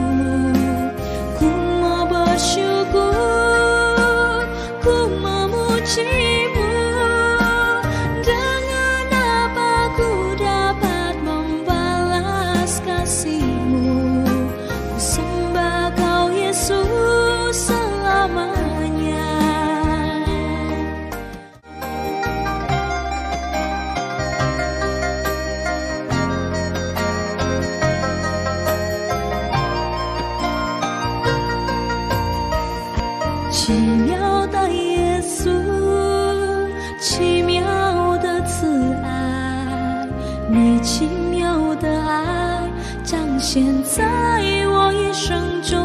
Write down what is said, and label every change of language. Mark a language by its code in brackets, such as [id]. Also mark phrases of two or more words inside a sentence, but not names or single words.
[id] Ku mau bersyukur, ku memuji-Mu. Dengan apa ku dapat membalas kasih-Mu? Ku sembah Kau Yesus selamanya. [zh] 奇妙的耶稣，奇妙的慈爱，你奇妙的爱彰显在我一生中。